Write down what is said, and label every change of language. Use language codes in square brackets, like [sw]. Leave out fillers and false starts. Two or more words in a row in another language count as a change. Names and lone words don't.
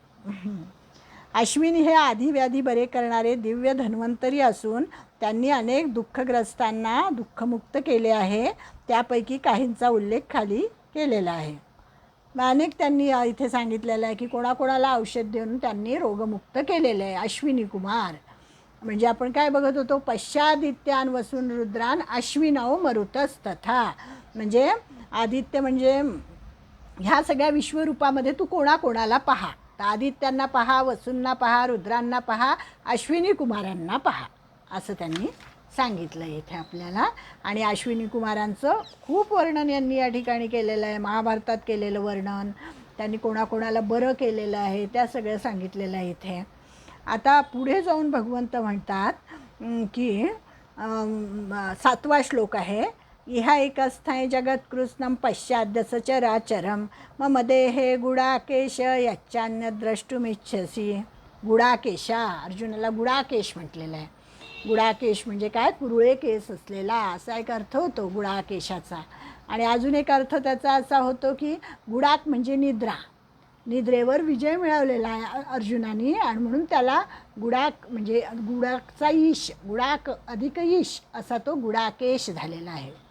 [mr] अश्विनी हे आधिव्याधी बरे करणारे दिव्य धन्वंतरी असून त्यांनी अनेक दुःखग्रस्तांना दुःखमुक्त केले आहे. त्यापैकी काहींचा उल्लेख खाली केलेला आहे. अनेक त्यांनी इथे सांगितलेलं आहे की कोणाकोणाला औषध देऊन त्यांनी रोगमुक्त केलेले आहे. अश्विनी कुमार म्हणजे आपण काय बघत होतो, [sa] पश्चादित्यान् वसून रुद्रान् अश्विनौ मरुतस्तथा. [mr] म्हणजे आदित्य म्हणजे ह्या सगळ्या विश्वरूपामध्ये तू कोणाकोणाला पहा. तर आदित्यांना पहा, वसूंना पहा, रुद्रांना पहा, अश्विनी कुमारांना पहा असं त्यांनी सांगितलं इथे आपल्याला. आणि अश्विनी कुमारांचं खूप वर्णन यांनी या ठिकाणी केलेलं आहे. महाभारतात केलेलं वर्णन, त्यांनी कोणाकोणाला बरं केलेलं आहे त्या सगळं सांगितलेलं आहे इथे. आता पुढे जाऊन भगवंत म्हणतात की 7वा श्लोक आहे. [sa] इह एकस्थाय जगत्कृत्स्नं पश्चाद्य सचराचरं मम देहे गुडाकेश यच्चान्य द्रष्टुमिच्छसी. [mr] गुडाकेशा, अर्जुनाला गुडाकेश म्हटलेलं आहे. गुडाकेश म्हणजे काय, कुरुळे केस असलेला असा एक अर्थ होतो गुडाकेशाचा. आणि अजून एक अर्थ त्याचा असा होतो की गुडाक म्हणजे निद्रा, निद्रेवर विजय मिळवलेला आहे अर्जुनाने आणि म्हणून त्याला गुडाक म्हणजे गुडाकचा ईश, गुडाक अधिक ईश असा तो गुडाकेश झालेला आहे.